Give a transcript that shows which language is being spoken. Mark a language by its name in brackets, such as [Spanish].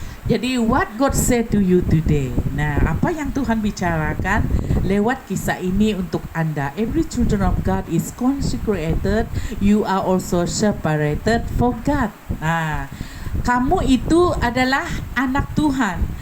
[English] Jadi what God said to you today. [Indonesian] Nah, apa yang Tuhan bicarakan lewat kisah ini untuk Anda. [English] Every children of God is consecrated. You are also separated for God. [Indonesian] Nah, kamu itu adalah anak Tuhan.